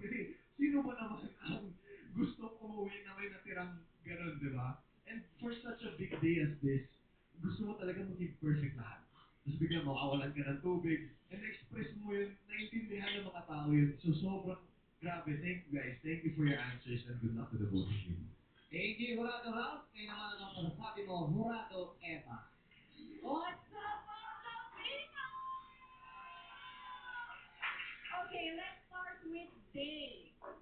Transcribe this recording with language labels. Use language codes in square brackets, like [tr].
[tl] Kasi sino ba naman ang gustong umuwi na may natirang ganun, di ba? [en] And for such a big day as this, [tl] gusto mo talaga maging perfect lahat. Tapos biglang makawalan ka ng tubig, and express mo yun, naintindihan ng mga tao yun. So sobrang grabe. [en] Thank you guys. Thank you for your answers and good luck to the both of you. Thank you, Hurado Ralph. [tl] Ngayon naman ang masasabi mo, Hurado Eva. [en] What's up, mga people? Okay, let's start with Day.